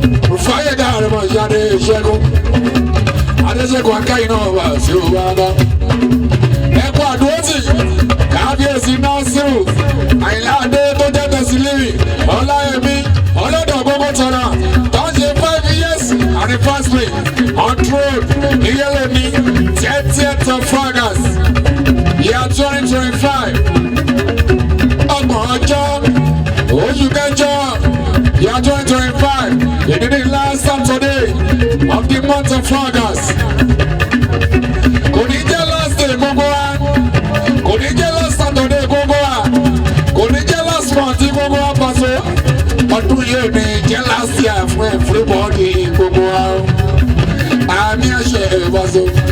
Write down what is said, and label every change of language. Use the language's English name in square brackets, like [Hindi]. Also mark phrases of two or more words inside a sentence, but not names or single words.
[Yoruba] Rufai Dare mọ̀ ìyá Adé Ṣẹ́gun. Adé Ṣẹ́gun Akáyí náà wà sí òwúrọ̀ bá. Ẹ kú àdúró Kábíyèsí Nasiru, Àyìnlá Adé tó jẹ́ Tẹ̀sílímì, Ọláyẹmí, Ọlọ́dọ̀ gbogbo tọ̀nà, tó ń ṣe [English] five years anniversary on road [Yoruba] ní Yẹlẹmi, [English] thirtieth of August, year twenty twenty-five. [Yoruba] Ọgbọ̀n ọjọ́, oṣù kẹjọ, [English] year twenty twenty-five, [Yoruba] ìdí ní [English] last Saturday of the month of August. [Yoruba] Kò ní jẹ́ [English] last day [Yoruba] gbogbo wa. Kò ní jẹ́ [English] last Saturday [Yoruba] gbogbo wa. Kò ní jẹ́ [English] last month [Yoruba] gbogbo wa, Paso. Ọdún yìí ò ní jẹ́ [English] last year [Yoruba] fún everybody gbogbo wa. Àmì àṣẹ, Paso.